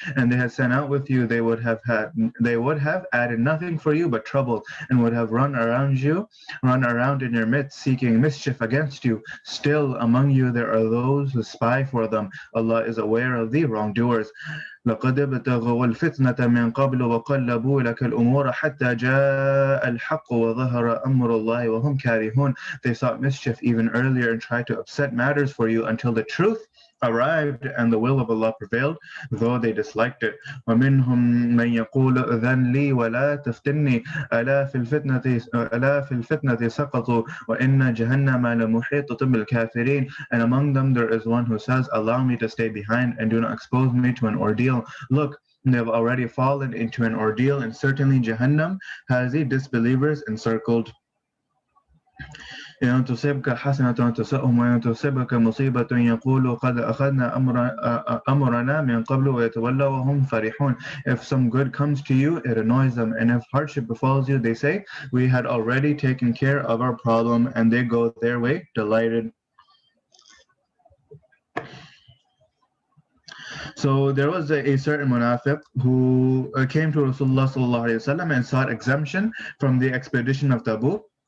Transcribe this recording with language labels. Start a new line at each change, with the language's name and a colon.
English: And they had sent out with you, they would have added nothing for you but trouble, and would have run around in your midst seeking mischief against you. Still among you there are those who spy for them. Allah is aware of the wrongdoers.
Arabic: لقد ابتغوا الفتنة من قبل وقلبوا لك الأمور حتى جاء الحق وظهر أمر الله وهم كارهون.
English: They sought mischief even earlier and tried to upset matters for you until the truth arrived and the will of Allah prevailed, though they disliked it.
Arabic: ومنهم من يقول أذن لي ولا تفتني ألا في الفتنة سقطوا وإن جهنم لمحيطة بالكافرين.
English: And among them there is one who says, allow me to stay behind and do not expose me to an ordeal. Look, they have already fallen into an ordeal, and certainly Jahannam has the disbelievers encircled.
Arabic: إن تصبك حسنة تسؤهم وإن تصبك مصيبة يقولوا قد أخذنا أمرنا من قبل ويتولوا وهم فرحون.
English: If some good comes to you, it annoys them, and if hardship befalls you, they say, we had already taken care of our problem, and they go their way delighted. So there was a certain munafiq who came to Rasulullah
Arabic: sallallahu alaihi wasallam
English: and sought exemption from the expedition of Tabuk.